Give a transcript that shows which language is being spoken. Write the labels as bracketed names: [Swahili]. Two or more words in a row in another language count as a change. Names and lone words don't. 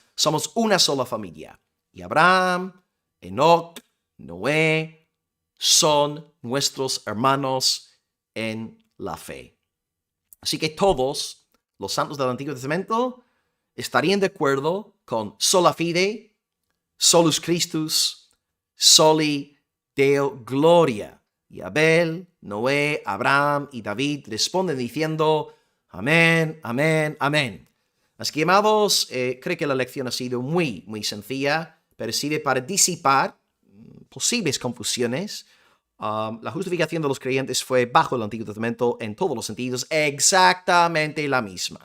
[Spanish] Somos una sola familia. Y Abraham, Enoc, Noé son nuestros hermanos en la fe. Así que todos los santos del Antiguo Testamento estarían de acuerdo con [Latin] sola fide, solus Christus, soli Deo gloria. [Spanish] Y Abel, Noé, Abraham y David responden diciendo, amén, amén, amén. Así que, amados, creo que la lección ha sido muy sencilla, pero sirve para disipar posibles confusiones. La justificación de los creyentes fue bajo el Antiguo Testamento en todos los sentidos exactamente la misma.